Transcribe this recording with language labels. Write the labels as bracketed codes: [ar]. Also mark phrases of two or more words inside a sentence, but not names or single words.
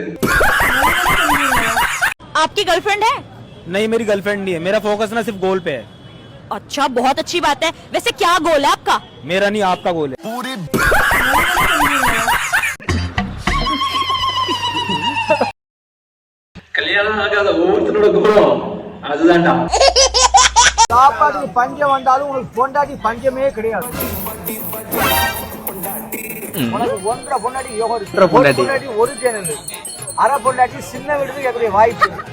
[hi] आपकी गर्लफ्रेंड है? नहीं मेरी गर्लफ्रेंड नहीं है, मेरा फोकस ना सिर्फ गोल पे है. अच्छा, बहुत अच्छी बात है। वैसे क्या गोल है आपका? मेरा नहीं आपका गोल है. [ta] கல்யாணம் ஆகாத ஒவ்வொருத்தனோட கோலம் அதுதான்டா. சாப்பாட்டுக்கு பஞ்சம் வந்தாலும் உங்களுக்கு பொண்டாட்டி பஞ்சமே கிடையாது. உனக்கு ஒன்றரை பொண்டாட்டி ஒரு சேனல், அரை பொண்டாட்டி சின்ன வீடு எப்படி வாய்ப்பு.